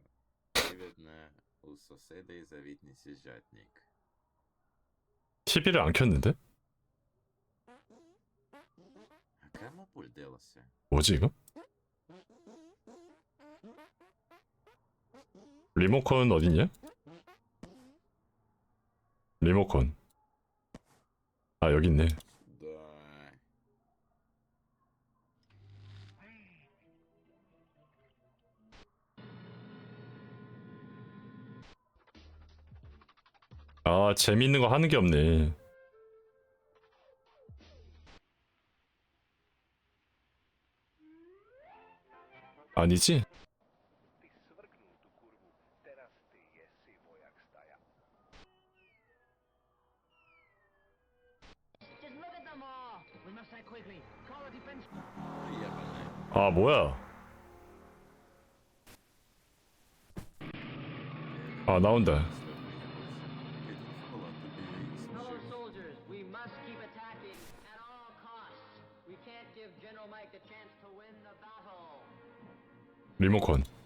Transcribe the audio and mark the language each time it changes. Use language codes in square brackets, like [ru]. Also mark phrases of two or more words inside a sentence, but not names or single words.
[ru] Видно, у соседей завидный сюжетник. [ko] TV를 안 켰는데? [ru] А кому пульт делался? [ko] 뭐지 이거? 리모컨 어딨냐? 리모컨. 여기 있네. [ru] Да. [ko] 재밌는 거 하는 게 없네. 아니지? [en] Just look at them all. We must act quickly. Call a defense. [ru] Ебаный. [ko] 뭐야. 나온다. [en] Fellow soldiers, we must keep attacking at all costs. We can't give General Mike the chance to win the battle. [ko] 리모컨.